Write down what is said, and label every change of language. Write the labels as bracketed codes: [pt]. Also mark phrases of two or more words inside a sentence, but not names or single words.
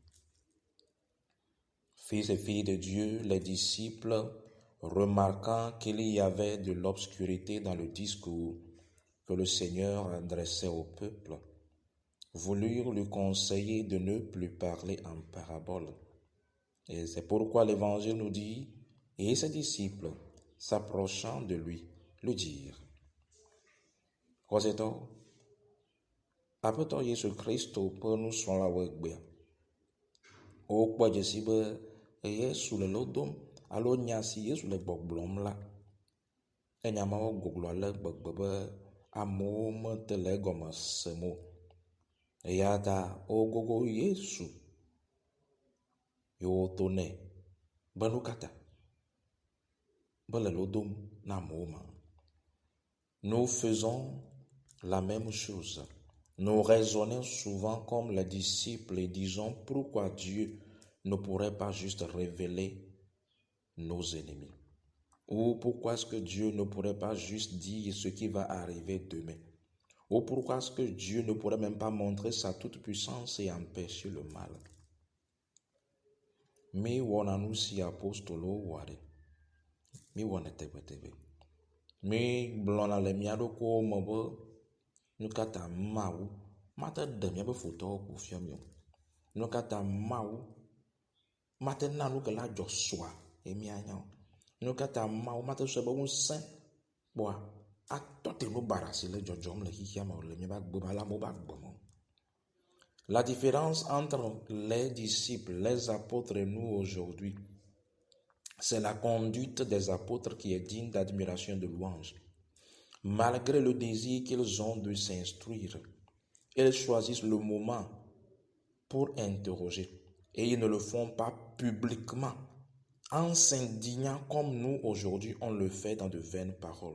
[fr] Fils et filles de Dieu, les disciples, remarquant qu'il y avait de l'obscurité dans le discours que le Seigneur adressait au peuple, voulurent lui conseiller de ne plus parler en parabole. Et c'est pourquoi l'Évangile nous dit « Et ses disciples, s'approchant de lui, lui dirent [ee] » Kɔsetɔ, Aƒetɔ Yesu Kristo ƒe nusrɔ̃lawo egbea, wokpɔ dze si be Yesu le lodom alo nya si Yesu le gbɔgblɔm la, enya mawo goglo ale gbegbe be amewo mete le egɔme sem o. Eya ta wogogo Yesu ye woto nɛ be nu ka ta be le lodom na amewo ma. [fr] Nous faisons la même chose. Nous raisonnons souvent comme les disciples et disons pourquoi Dieu ne pourrait pas juste révéler nos ennemis. Ou pourquoi est-ce que Dieu ne pourrait pas juste dire ce qui va arriver demain. Ou pourquoi est-ce que Dieu ne pourrait même pas montrer sa toute-puissance et empêcher le mal. [ee] Mi wɔna nu si apostolowo wɔa ɖe. Mi wɔnɛ tegbetegbe. Mi gblɔna le mia ɖokuiwo me be nu ka ta Mawu mate ɖe miaƒe futɔwo ƒo fia mi o. Nu ka ta Mawu mate na nu ke la dzɔ sɔa ye mianya o. Nu ka ta Mawu mate sɔ be ŋusẽ kpɔa atɔ te nu bara si le dzɔdzɔm le xixia me le miaƒe agbe me le amewo ƒe agbe me. [fr] La différence entre les disciples, les apôtres et nous aujourd'hui, c'est la conduite des apôtres qui est digne d'admiration et de louange. Malgré le désir qu'ils ont de s'instruire, ils choisissent le moment pour interroger et ils ne le font pas publiquement en s'indignant comme nous aujourd'hui on le fait dans de vaines paroles.